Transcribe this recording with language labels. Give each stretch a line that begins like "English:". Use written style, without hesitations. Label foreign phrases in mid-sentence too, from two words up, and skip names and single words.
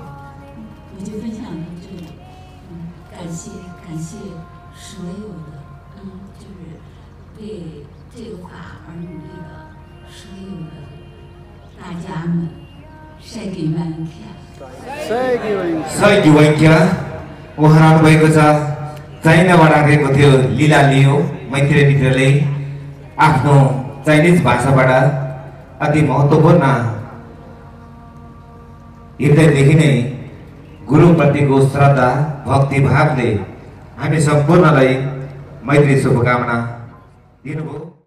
Chinese: 我就分享到这里，感谢所有的，就是为这个法而努力的所有的大家们。Shaggy Winkya。
Nepali: Shaggy Winkya उहाँ रहनुभएको छ चाइनाबाट आएको थियो लीला लियो मैत्री मित्रले आफ्नो चाइनिज भाषाबाट अति महत्त्वपूर्ण हृदयदेखि नै गुरुप्रतिको श्रद्धा भक्तिभावले हामी सम्पूर्णलाई मैत्री शुभकामना दिनुभयो।